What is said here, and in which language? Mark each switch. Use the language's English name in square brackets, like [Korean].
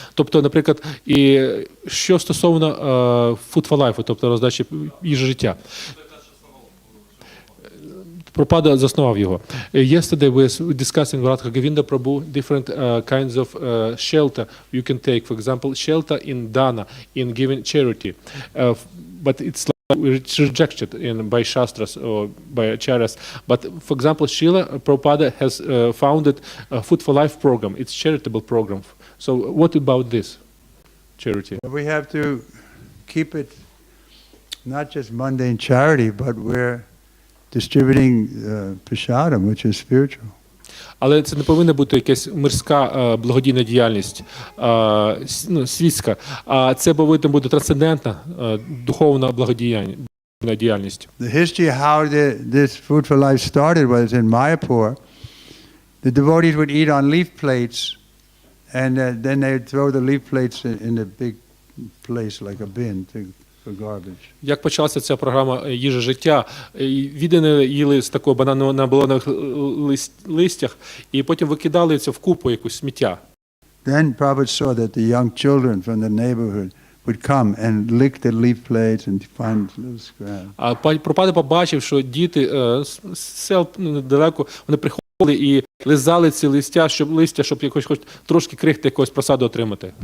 [Ukrainian] Тобто, наприклад, і що стосовно Food for Life, тобто роздачі їжі життя. Прабхупада заснував його. [English] Yesterday we were discussing with Radha Govinda Prabhu different kinds of shelter you can take. For example, shelter in dana, in giving charity. But it's it's rejected by Shastras or by Acharyas. But for example, Srila Prabhupada has founded a Food for Life program. It's charitable program. So what about this charity? We have to keep it not just mundane charity, but we're distributing prasadam, which is spiritual. [Ukrainian] Але це не повинна бути якась мирська благодійна діяльність, світська, а це повинна бути трансцендентна духовна благодійна діяльність. [English] The history of how this Food for Life started was in Mayapur. The devotees would eat on leaf plates, and then they would throw the leaf plates in a big place like a bin for garbage. [Ukrainian] Як почалася ця програма «Їжа життя», віддані їли з такого на балонових листях, і потім викидали це в купу якусь сміття. [English] Then Prabhupada saw that the young children from the neighborhood would come and lick the leaf plates and find little scraps. [Ukrainian] А Прабхупада побачив, що діти з сел недалеко, вони приходили і лизали ці листя, щоб якось хоч трошки крихти якогось просаду отримати.